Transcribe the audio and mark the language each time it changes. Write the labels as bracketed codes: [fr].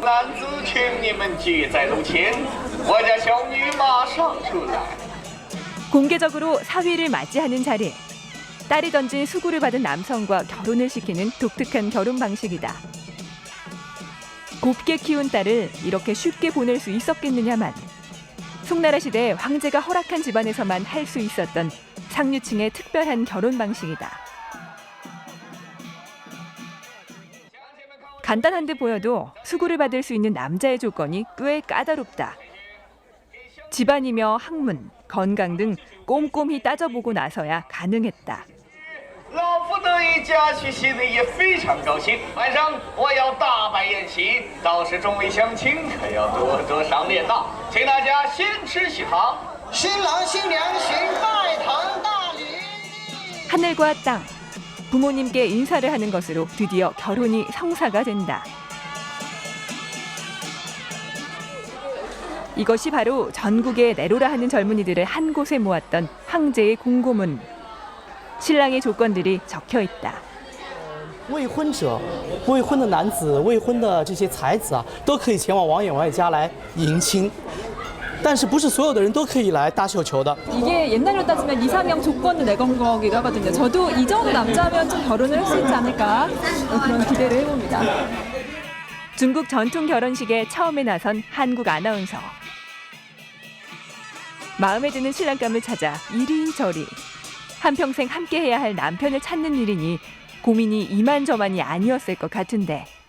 [zh] 男子请你们聚在楼前，我家小女马上出来。 [ko] 공개적으로 사위를 맞이하는 자리. 딸이 던진 수구를 받은 남성과 결혼을 시키는 독특한 결혼 방식이다. 곱게 키운 딸을 이렇게 쉽게 보낼 수 있었겠느냐만. 송나라 시대 황제가 허락한 집안에서만 할 수 있었던 상류층의 특별한 결혼 방식이다. 간단한 듯 보여도 수구를 받을 수 있는 남자의 조건이 꽤 까다롭다. 집안이며 학문, 건강 등 꼼꼼히 따져보고 나서야 가능했다. [zh] 老夫得以嫁娶，心里也非常高兴。晚上我要大摆宴席，到时众位乡亲可要多多赏脸呐，请大家先吃喜糖。新郎新娘行拜堂大礼。 [ko] 하늘과 땅, 부모님께 인사를 하는 것으로 드디어 결혼이 성사가 된다. 이것이 바로 전국에 내로라 하는 젊은이들을 한 곳에 모았던 황제의 공고문. 신랑의 조건들이 적혀 있다. [zh] 未婚者、未婚的男子、未婚的这些才子啊，都可以前往王员外家来迎亲，但是不是所有的人都可以来搭绣球的。 [ko] 이게 옛날로 따지면 이상형 조건을 내건 거기도 하거든요. 저도 이 정도 남자면 좀 결혼을 할 수 있지 않을까 그런 기대를 해봅니다. 중국 전통 결혼식에 처음에 나선 한국 아나운서. 마음에 드는 신랑감을 찾아 이리저리. 한평생 함께해야 할 남편을 찾는 일이니 고민이 이만저만이 아니었을 것 같은데.